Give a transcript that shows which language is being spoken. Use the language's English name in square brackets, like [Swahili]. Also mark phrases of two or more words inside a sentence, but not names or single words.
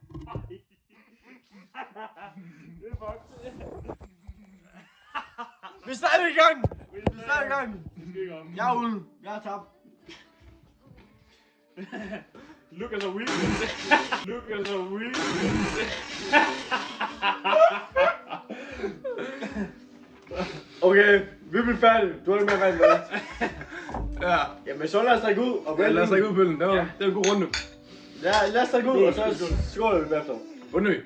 [Danish] Det er fucked. Vi er stadig i gang. Vi er stadig i gang. Jeg er ude. Jeg har tabt. [English] Look at the wheel. Look at the wheel. [Danish] Okay, vi bliver færdige. Du har ikke mere vand med. Ja. Jamen, så lad os drikke ud. Og Ja, lad os drikke ud pøllen. Det var en god runde. Ja, lad os drikke ud, og så skåler vi bagefter. Bunder vi?